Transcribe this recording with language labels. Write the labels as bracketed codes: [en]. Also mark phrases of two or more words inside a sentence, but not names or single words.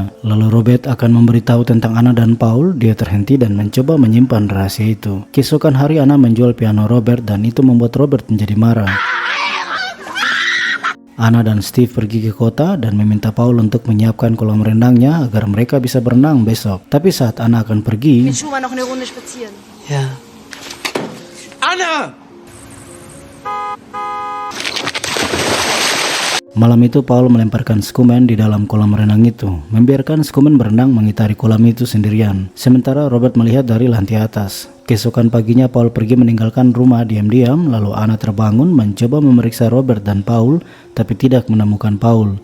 [id] Lalu Robert akan memberitahu tentang Anna dan Paul, dia terhenti dan mencoba menyimpan rahasia itu. Keesokan hari Anna menjual piano Robert dan itu membuat Robert menjadi marah. Anna dan Steve pergi ke kota dan meminta Paul untuk menyiapkan kolam renangnya agar mereka bisa berenang besok. Tapi saat Anna akan pergi, [de] Mit Schumann noch eine Runde spazieren. Ja. Anna! [id] malam itu Paul melemparkan Skuman di dalam kolam renang itu, membiarkan Skuman berenang mengitari kolam itu sendirian. Sementara Robert melihat dari lantai atas. Keesokan paginya Paul pergi meninggalkan rumah diam-diam, lalu Anna terbangun mencoba memeriksa Robert dan Paul, tapi tidak menemukan Paul.